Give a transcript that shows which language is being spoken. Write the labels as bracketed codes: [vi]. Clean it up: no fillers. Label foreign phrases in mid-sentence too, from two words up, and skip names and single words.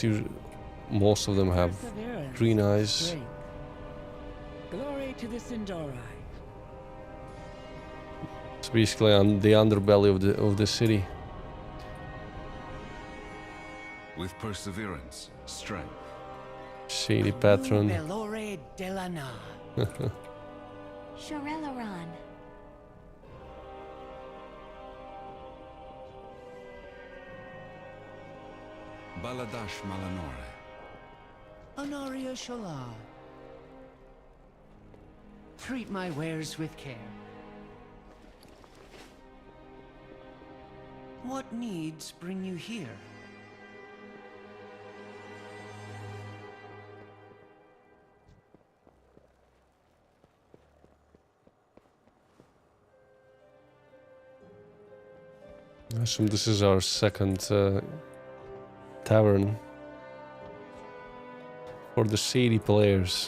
[en] Most of them have green eyes. Glory to the Sindori. It's basically on the underbelly of the city. With perseverance, strength. Shady patron. Belore Delana. Shorelaran. Baladash Malanore. Honoria Shala. Treat my wares with care. What needs bring you here? I assume this is our second tavern for the shady players.